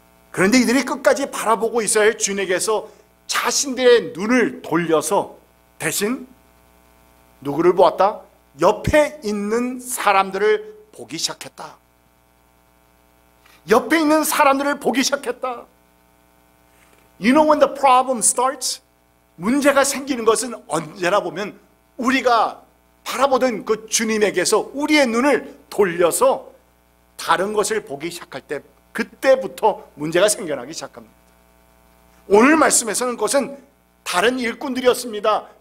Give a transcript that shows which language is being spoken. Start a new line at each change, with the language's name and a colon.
Korean: 그런데 이들이 끝까지 바라보고 있어야 할 주인에게서 자신들의 눈을 돌려서 대신 누구를 보았다? 옆에 있는 사람들을 보기 시작했다. 옆에 있는 사람들을 보기 시작했다.
English: You know when the problem starts?
Korean: 문제가 생기는 것은 언제나 보면 우리가 바라보던 그 주님에게서 우리의 눈을 돌려서 다른 것을 보기 시작할 때, 그때부터 문제가 생겨나기 시작합니다. 오늘 말씀에서는 그것은 다른 일꾼들이었습니다.